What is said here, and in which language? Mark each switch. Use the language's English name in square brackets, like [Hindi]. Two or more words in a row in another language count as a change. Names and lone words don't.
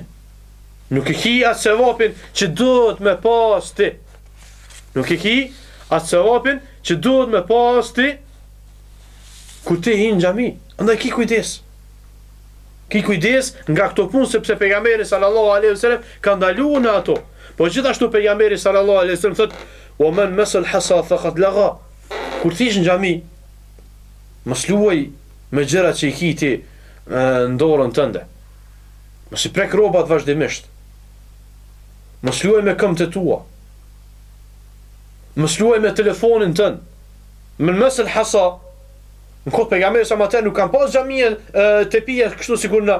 [Albanian] Nuk e ki atë sevapin që duhet me pas ti. Nuk e ki atë sevapin që duhet me pas ti kur ti hin në xhami. Andaj ki kujdes. Ki kujdes nga këto punë, sepse pejgamberi [Arabic] صلى الله عليه وسلم [Albanian] ka ndaluar në ato. Po gjithashtu pejgamberi [Arabic] صلى الله عليه وسلم thotë: "ومن مس الحصى فقد لغا." [Albanian] Kur ti je në xhami, mos luaj me gjërat që I ki ti në dorën tënde. Mos I prek rrobat vazhdimisht. Mos luaj me këmbët e tua. Mos luaj me telefonin tënd. Me [Arabic] مس الحصى, [Albanian] në kohë pejgamberi sa më nuk kanë pas xhamie të pija kështu sikur na.